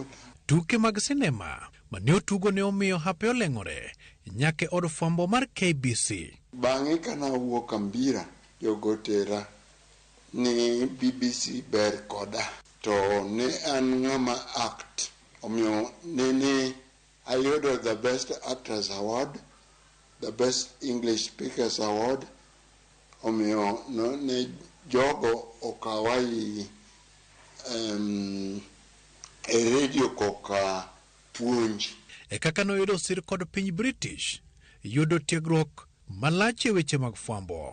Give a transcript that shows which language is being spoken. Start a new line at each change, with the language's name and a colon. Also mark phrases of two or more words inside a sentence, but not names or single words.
Luo (Kenya and Tanzania): Tuke mag sinema mane otugo ne omiyo hape oleng'ore nyake od fwambo mar KBC. Bang'e kana wuok Ambira jogotera ni BBC ber koda to ne an ng'ama act omiyo ne ayudo
English: the best actress award, the best English speakers award.
Luo (Kenya and Tanzania): Omiyo ne jogo okawai e radio koka puonj. E kaka noyudo sir kod piny British yudo tiegruok malach e weche mag fwambo.